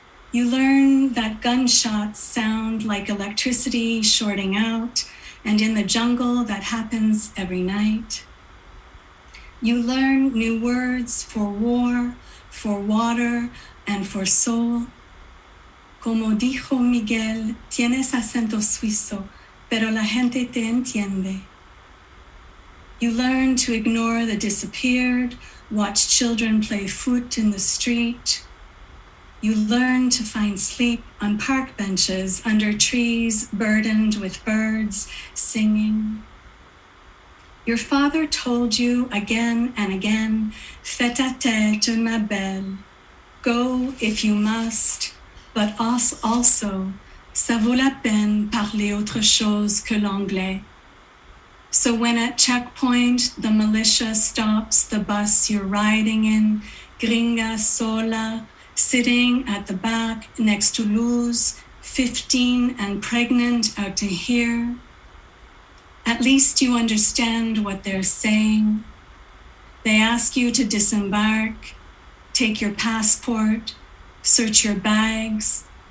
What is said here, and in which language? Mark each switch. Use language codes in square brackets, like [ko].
[en] You learn that gunshots sound like electricity shorting out, and in the jungle that happens every night. You learn new words for war, for water, and for soul. [es] Como dijo Miguel, tienes acento suizo, pero la gente te entiende. [en] You learn to ignore the disappeared, watch children play foot in the street. You learn to find sleep on park benches under trees burdened with birds singing. Your father told you again and again, [fr] fais ta tête, ma belle. [en] Go if you must, but also, [fr] ça vaut la peine parler autre chose que l'anglais. [en] So when at checkpoint, the militia stops the bus you're riding in, [es] gringa sola, [en] sitting at the back next to Luz, 15 and pregnant out to here. At least you understand what they're saying. They ask you to disembark, take your passport, search your bags.